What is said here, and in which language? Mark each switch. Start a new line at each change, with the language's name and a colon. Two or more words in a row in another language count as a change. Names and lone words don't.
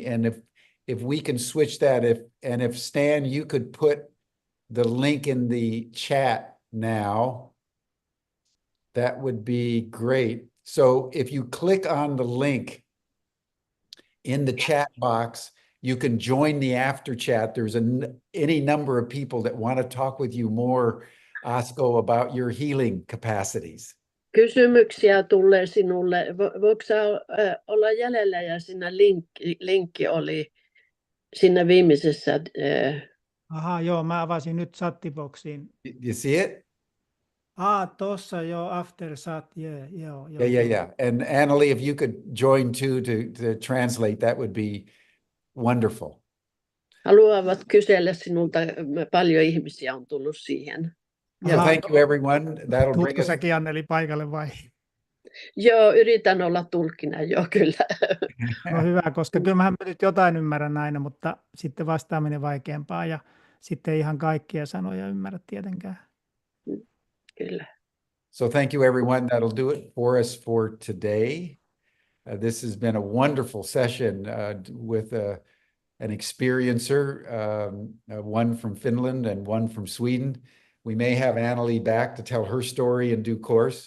English: And if we can switch that, if Stan, you could put the link in the chat now, that would be great. So if you click on the link in the chat box, you can join the after chat. There's any number of people that want to talk with you more, Asko, about your healing capacities.
Finnish: Kysymyksiä tulee sinulle. Voiko sä olla jäljellä, ja siinä linkki oli siinä viimeisessä. Aha, joo, mä avasin nyt chattiboxiin.
English: You see it?
Finnish: Tossa joo,
English: after chat, yeah. Yeah. And Anneli, if you could join too to translate, that would be wonderful.
Finnish: Haluavat kysellä sinulta, paljon ihmisiä on tullut siihen.
English: So thank you, everyone. That'll bring us.
Finnish: Säkin, Anneli, paikalle vai? Joo, yritän olla tulkkina, joo kyllä. No hyvä, koska kyllä mä nyt jotain ymmärrän aina, mutta sitten vastaaminen vaikeampaa ja sitten ei ihan kaikkia sanoja ymmärrä tietenkään. Kyllä.
English: So thank you, everyone. That'll do it for us for today. This has been a wonderful session with an experiencer, one from Finland and one from Sweden. We may have Anneli back to tell her story in due course.